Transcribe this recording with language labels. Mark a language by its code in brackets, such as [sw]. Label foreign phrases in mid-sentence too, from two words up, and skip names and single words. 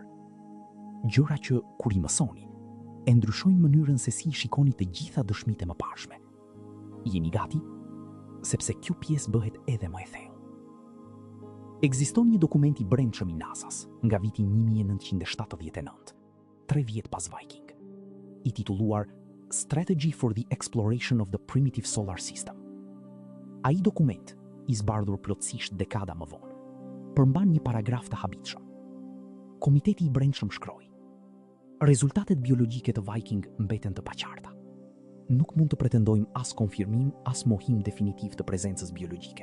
[sq] Gjëra që, kur I mësoni, e ndryshojnë mënyrën se si I shikoni të gjitha dëshmitë e mëparshme. Jeni gati? Sepse kjo pjesë bëhet edhe më e thellë. Ekziston një dokument I brendshëm I NASA-s nga viti 1979, 3 vjet pas Viking, I titulluar Strategy for the Exploration of the Primitive Solar System. Ai dokument, I zbardhur plotësisht dekada më vonë, përmban një paragraf të habitshëm. Komiteti I brendshëm shkroi: rezultatet biologjike të Viking mbeten të paqarta. Nuk mund të pretendojmë as konfirmim, as mohim definitiv të prezencës biologjike.